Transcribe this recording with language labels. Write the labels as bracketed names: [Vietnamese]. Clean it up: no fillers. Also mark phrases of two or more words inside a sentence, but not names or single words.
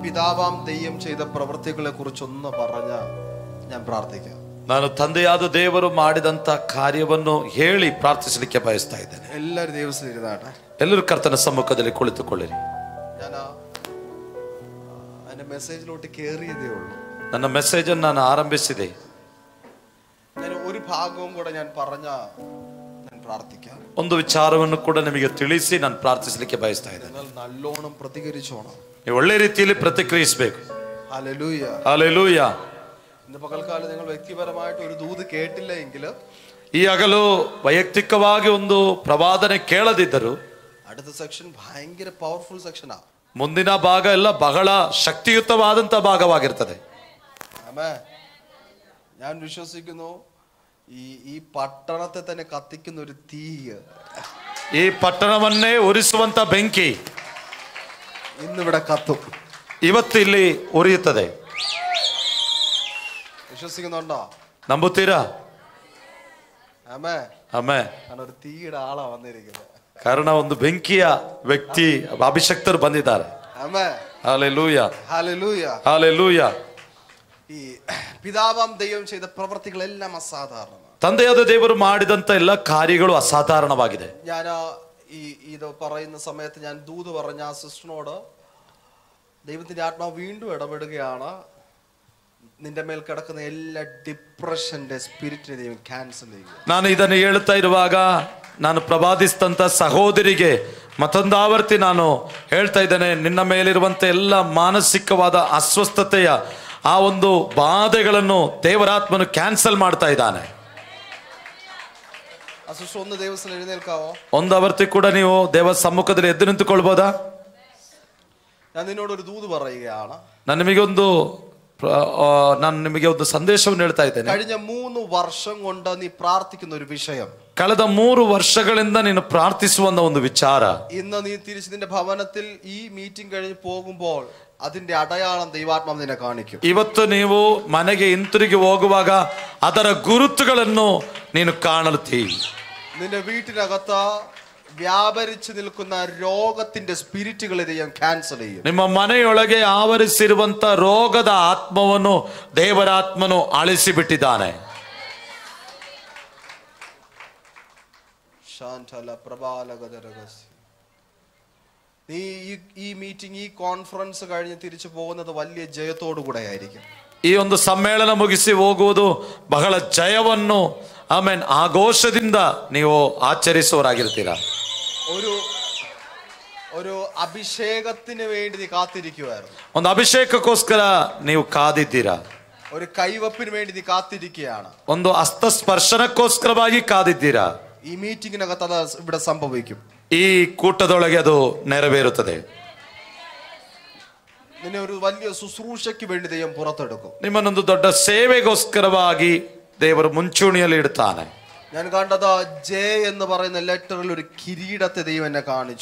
[Malayalam] പിതാവാം ദൈവം ചെയ്ത പ്രവൃത്തികളെ കുറിച്ചൊന്ന് പറഞ്ഞ ഞാൻ പ്രാർത്ഥിക്കാം. [Kannada] ನಾನು ತಂದೆಯಾದ ದೇವರು ಮಾಡಿದಂತ ಕಾರ್ಯವನ್ನು ಹೇಳಿ ಪ್ರಾರ್ಥಿಸಲಿಕ್ಕೆ ಬಯಸ್ತಾ ಇದ್ದೇನೆ. [Malayalam] എല്ലാവരും ദൈവത്തിൽ ഇരുന്നാട്ടെ. [Kannada] ಎಲ್ಲರೂ ಕರ್ತನ ಸಮ್ಮುಖದಲ್ಲಿ ಕುಳಿತುಕೊಳ್ಳಿರಿ. [Malayalam] ഞാൻ എൻ്റെ മെസ്സേജിലോട്ട് കയറിയതേ ഉള്ളൂ. [Kannada] ನನ್ನ ಮೆಸೇಜ್ ಅನ್ನು ನಾನು ಆರಂಭಿಸಿದೆ. [Malayalam] ഞാൻ ഒരു ഭാഗവും കൂടെ ഞാൻ പറഞ്ഞ ഞാൻ പ്രാർത്ഥിക്കാം. [Kannada] ಒಂದು ವಿಚಾರವನ್ನು ಕೂಡ ನಿಮಗೆ ತಿಳಿಸಿ ನಾನು ಪ್ರಾರ್ಥಿಸಲಿಕ್ಕೆ ಬಯಸ್ತಾ ಇದ್ದೇನೆ. [Malayalam] നിങ്ങൾ നല്ലോണം പ്രതികരിച്ചോണം. [Kannada] ನೀವು ಒಳ್ಳೆ ರೀತಿಯಲ್ಲಿ ಪ್ರತಿಕ್ರಿಯಿಸಬೇಕು. [Malayalam] ഹല്ലേലൂയ, [Kannada] ಹಲ್ಲೆಲೂಯ. [Malayalam] ഇന്ന് പകൽക്കാലം നിങ്ങൾ വ്യക്തിപരമായിട്ട് ഒരു ദൂത് കേട്ടില്ല എങ്കിൽ [Kannada] ಈ ಹಗಲು ವೈಯಕ್ತಿಕವಾಗಿ ಒಂದು ಪ್ರವಾದನೆ ಕೇಳದಿದ್ದರು [Malayalam] അടുത്ത സെക്ഷൻ ഭയങ്കര [English] powerful section. [Kannada] ಮುಂದಿನ ಭಾಗ ಎಲ್ಲ ಬಹಳ ಶಕ್ತಿಯುತವಾದಂತ ಭಾಗವಾಗಿರ್ತದೆ. [Malayalam] ആമേൻ. ഞാൻ വിശ്വസിക്കുന്നു ഈ പട്ടണത്തെ തന്നെ കത്തിക്കുന്ന ഒരു തീ, [Kannada] ಈ ಪಟ್ಟಣವನ್ನೇ ಉರಿಸುವಂತ ಬೆಂಕಿ [Malayalam] ഇന്നിവിടെ കത്തും. [Kannada] ಇವತ್ತು ಇಲ್ಲಿ ಉರಿಯುತ್ತದೆ. [Malayalam] വിശ്വസിക്കുന്നുണ്ടോ? [Kannada] ನಂಬುತ್ತೀರಾ? [Malayalam] ആമേൻ. [Kannada] ಆಮೇಲೆ [Malayalam] കാരണം ഒരു തീയുടെ ആളാ വന്നിരിക്കുന്നത്. [Kannada] ಕಾರಣ ಒಂದು ಬೆಂಕಿಯ ವ್ಯಕ್ತಿ ಅಭಿಷಕ್ತರು ಬಂದಿದ್ದಾರೆ. [Malayalam] ആമേൻ. [Kannada] ಹಲ್ಲೆಲೂಯ, [Malayalam] ഹല്ലേലൂയ. [Kannada] ಹಲ್ಲೆಲೂಯ. [Malayalam] ഈ പിതാവാം ദൈവം ചെയ്ത പ്രവൃത്തികളെല്ലാം അസാധാരണമാണ്. [Kannada] ತಂದೆಯಾದ ದೇವರು ಮಾಡಿದಂತ ಎಲ್ಲ ಕಾರ್ಯಗಳು ಅಸಾಧಾರಣವಾಗಿದೆ. [Malayalam] ഞാൻ ഇത് പറയുന്ന സമയത്ത് ഞാൻ ദൂത് പറഞ്ഞ ആ സിസ്റ്ററിനോട് ദൈവത്തിന്റെ ആത്മാവ് വീണ്ടും ഇടപെടുകയാണ്. നിന്റെ മേൽ കിടക്കുന്ന എല്ലാ [English] depression spirit [Malayalam] ദൈവം ക്യാൻസൽ ചെയ്യുക. [Kannada] ನಾನು ಇದನ್ನು ಹೇಳ್ತಾ ಇರುವಾಗ ನಾನು ಪ್ರವಾದಿಸಿದಂತ ಸಹೋದರಿಗೆ ಮತ್ತೊಂದಾವರ್ತಿ ನಾನು ಹೇಳ್ತಾ ಇದ್ದೇನೆ, ನಿನ್ನ ಮೇಲಿರುವಂತ ಎಲ್ಲ ಮಾನಸಿಕವಾದ ಅಸ್ವಸ್ಥತೆಯ ಆ ಒಂದು ಬಾಧೆಗಳನ್ನು ದೇವರಾತ್ಮನು ಕ್ಯಾನ್ಸಲ್ ಮಾಡ್ತಾ ಇದ್ದಾನೆ. [Malayalam] ആ സിസ്റ്റർ ഒന്ന് ദൈവത്തിൽ എഴുന്നേൽക്കാവോ? [Kannada] ಒಂದು ಆವರ್ತಿ ಕೂಡ ನೀವು ದೇವ ಸಮ್ಮುಖದಲ್ಲಿ ಎದ್ದು ನಿಂತುಕೊಳ್ಬೋದಾ? [Malayalam] ഞാൻ നിന്നോട് ഒരു ദൂത് പറയുകയാണ്. [Kannada] ನಾನು ನಿಮಗೆ ಒಂದು ಸಂದೇಶವನ್ನು ಹೇಳ್ತಾ ಇದ್ದೇನೆ. [Malayalam] കഴിഞ്ഞ 3 വർഷം കൊണ്ട് നീ പ്രാർത്ഥിക്കുന്ന ഒരു വിഷയം, [Kannada] ಕಳೆದ 3 ವರ್ಷಗಳಿಂದ ನೀನು ಪ್ರಾರ್ಥಿಸುವಂತ ಒಂದು ವಿಚಾರ, [Malayalam] ഇന്ന് നീ തിരിച്ച് നിന്റെ ഭവനത്തിൽ ഈ മീറ്റിംഗ് കഴിഞ്ഞ് പോകുമ്പോൾ അതിന്റെ അടയാളം ദൈവാത്മാവ് നിന്നെ കാണിക്കും. [Kannada] ಇವತ್ತು ನೀವು ಮನೆಗೆ ಹಿಂತಿರುಗಿ ಹೋಗುವಾಗ ಅದರ ಗುರುತುಗಳನ್ನು ನೀನು ಕಾಣುತ್ತೀ. [Malayalam] നിന്റെ വീട്ടിനകത്ത് വ്യാപരിച്ചു നിൽക്കുന്ന രോഗത്തിന്റെ സ്പിരിറ്റുകളെ ദൈവം ക്യാൻസൽ ചെയ്യും. [Kannada] ನಿಮ್ಮ ಮನೆಯೊಳಗೆ ಆವರಿಸಿರುವಂತ ರೋಗದ ಆತ್ಮವನ್ನು ದೇವರಾತ್ಮನು ಅಳಿಸಿ ಬಿಟ್ಟಿದ್ದಾನೆ. [Malayalam] നീ ഈ മീറ്റിംഗ്, ഈ കോൺഫറൻസ് കഴിഞ്ഞ് തിരിച്ചു പോകുന്നത് വലിയ ജയത്തോടു കൂടെ ആയിരിക്കും. [Kannada] ಈ ಒಂದು ಸಮ್ಮೇಳನ ಮುಗಿಸಿ ಹೋಗುವುದು ಬಹಳ ಜಯವನ್ನು ಆಮೇನ್ ಆಘೋಷದಿಂದ ನೀವು ಆಚರಿಸುವವರಾಗಿರ್ತೀರಾ. [Malayalam] ഒരു അഭിഷേകത്തിന് വേണ്ടി നീ കാത്തിരിക്കുവായിരുന്നു. [Kannada] ಒಂದು ಅಭಿಷೇಕಕ್ಕೋಸ್ಕರ ನೀವು ಕಾದಿದ್ದೀರಾ. [Malayalam] ഒരു കൈവപ്പിന് വേണ്ടി നീ കാത്തിരിക്കുകയാണ്. [Kannada] ಒಂದು ಹಸ್ತಸ್ಪರ್ಶನಕ್ಕೋಸ್ಕರವಾಗಿ ಕಾದಿದ್ದೀರಾ. [Malayalam] ഈ മീറ്റിംഗിനകത്ത് അത് ഇവിടെ സംഭവിക്കും. [Kannada] ಈ ಕೂಟದೊಳಗೆ ಅದು ನೆರವೇರುತ್ತದೆ. [Malayalam] നിന്നെ ഒരു വലിയ ശുശ്രൂഷയ്ക്ക് വേണ്ടി ദൈവം പുറത്തെടുക്കും. [Kannada] ನಿಮ್ಮನ್ನೊಂದು ದೊಡ್ಡ ಸೇವೆಗೋಸ್ಕರವಾಗಿ ದೇವರು ಮುಂಚೂಣಿಯಲ್ಲಿ ಇಡ್ತಾನೆ. [Malayalam] ഞാൻ കണ്ടത് ജെ എന്ന് പറയുന്ന ലെറ്ററിൽ ഒരു കിരീടത്തെ ദൈവം എന്നെ കാണിച്ചു.